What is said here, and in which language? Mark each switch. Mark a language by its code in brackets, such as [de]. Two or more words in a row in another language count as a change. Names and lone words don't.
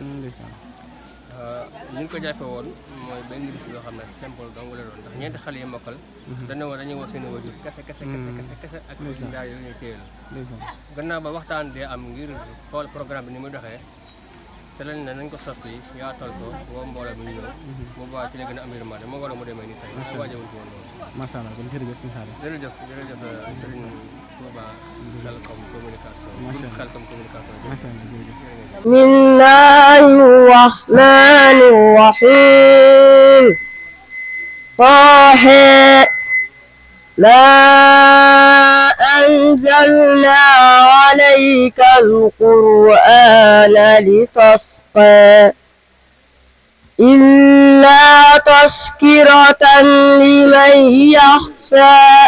[wo] ñu ngi ko jàppe woon mooy benn bis yoo xam ne simple dong la doon ndax ñeenti xale yi mokkal dana woo dañuy woo seen wajur kese ak seen daara yooyu ñuy téyel gannaaw ba waxtaan dee am ngir xool programme bi ni muy doxee te lañ ne nañ ko soppi yaatal ko woo mbooloo bi ñu ñëw mu baax ci la gën a am yërmande moo waral mu demee nii tey waajewuñ ko woon loolu [ar] ما شاء الله [wo] kon jërëjëf sëñ Xaadim jërëjëf Serigne Touba Khelcom communication Khelcom communication [ar] بسم الله الرحمن الرحيم طه ما أنزلنا عليك القرآن لتشقى إلا تذكرة لمن يخشى